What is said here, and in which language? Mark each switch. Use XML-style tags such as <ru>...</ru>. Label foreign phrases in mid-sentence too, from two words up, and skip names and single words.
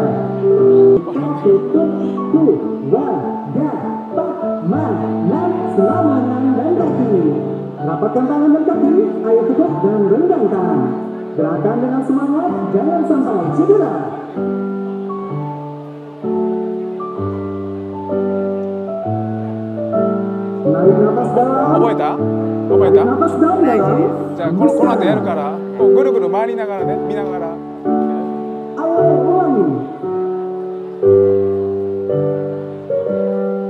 <id>Tutup, tuh, wah, ya, tak, man, selam lengan dan kaki. Rapatkan tangan dan kaki, ayo tutup dan renggangkan. Gerakan dengan semangat, jangan sampai cedera. Narik nafas dalam.</id> <ja>覚えた？覚えた？</ja> <id>Nafas dalam.</id> <ja>じゃあこの後やるから、こうぐるぐる回りながらね、見ながら。</ja> <id>Ayo ulangi.</id>